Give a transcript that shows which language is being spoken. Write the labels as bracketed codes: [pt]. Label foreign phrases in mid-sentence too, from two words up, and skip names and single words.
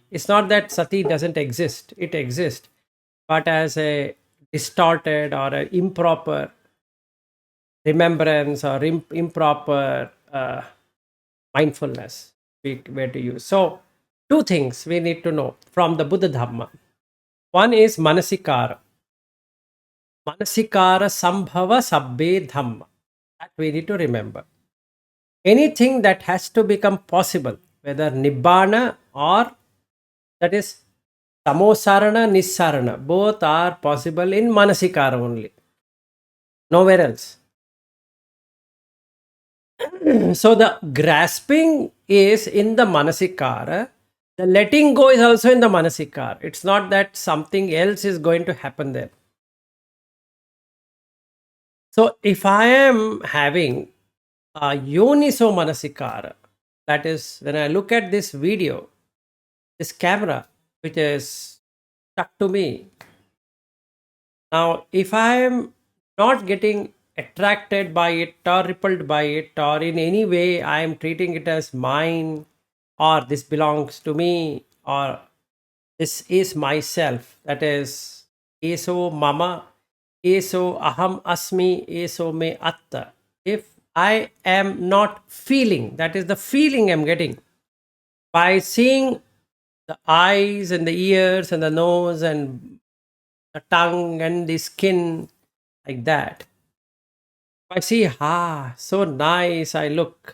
[en] It's not that sati doesn't exist, it exists, but as a distorted or a improper remembrance or improper mindfulness we were to use. So, two things we need to know from the Buddha Dhamma. One is manasikara. [pi] Manasikara sambhava sabbe dhamma. [en] That we need to remember. Anything that has to become possible, whether nibbana or that is [pi] samosarana, nissarana, [en] both are possible in manasikara only, nowhere else. So the grasping is in the manasikara, the letting go is also in the manasikara. It's not that something else is going to happen there. So if I am having a [pi] yoniso manasikara, [en] that is when I look at this video, this camera which is stuck to me. Now, if I am not getting attracted by it or repelled by it, or in any way I am treating it as mine, or this belongs to me, or this is myself, that is, [pi] eso mama, eso aham asmi, eso me atta. [en] If I am not feeling, that is the feeling I'm getting by seeing the eyes and the ears and the nose and the tongue and the skin like that. I see, so nice I look.